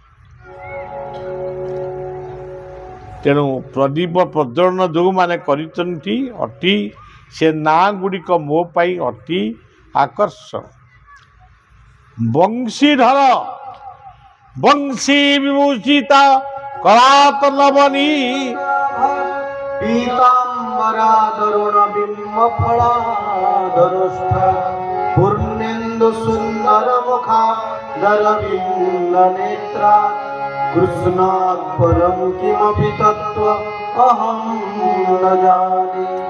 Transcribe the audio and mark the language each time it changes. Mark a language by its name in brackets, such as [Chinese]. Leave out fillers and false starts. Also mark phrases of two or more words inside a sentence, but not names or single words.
[Odia] ତେଣୁ ପ୍ରଦୀପ ପ୍ରଜ୍ୱଳନ ଯେଉଁମାନେ କରିଛନ୍ତି ଅତି, ସେ ନାଁ ଗୁଡ଼ିକ ମୋ ପାଇଁ ଅତି ଆକର୍ଷଣ। [Sanskrit] ବଂଶୀଧର, ବଂଶୀ ବିଭୂଷିତ କରାତ ନବନୀ, पीताम्बरादरुण बिम्ब फलादरुष्ठ पूर्णेन्दु सुंदर मुखादरविन्द नेत्रा कृष्णात् परं किमपि तत्त्व अहं न जाने।